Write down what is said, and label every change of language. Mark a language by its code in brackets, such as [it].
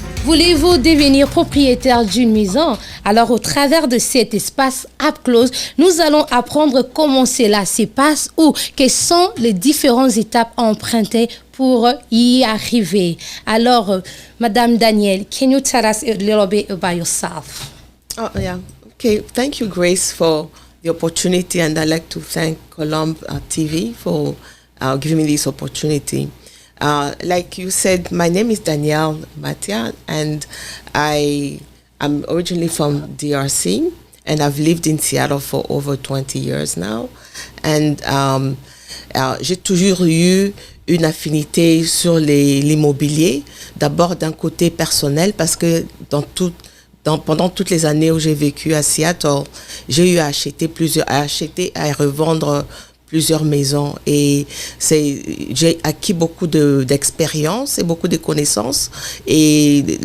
[fr] Voulez-vous devenir propriétaire d'une maison? Alors, au travers de cet espace Up Close, nous allons apprendre comment cela se passe ou quelles sont les différentes étapes à emprunter pour y arriver. [en] Alors, Madame Danielle, can you tell us a little bit about yourself? Oh, yeah. Okay. Thank you, Grace, for the opportunity, and I'd like to thank Colombe TV for giving me this opportunity. Like you said, my name is Danielle Matia, and I'm originally from DRC, and I've lived in Seattle for over 20 years now. [fr] And j'ai toujours eu une affinité sur l'immobilier, d'abord d'un côté personnel, parce que pendant toutes les années où j'ai vécu à Seattle, j'ai eu à acheter et à revendre plusieurs maisons, et j'ai acquis beaucoup d'expérience et beaucoup de connaissances, et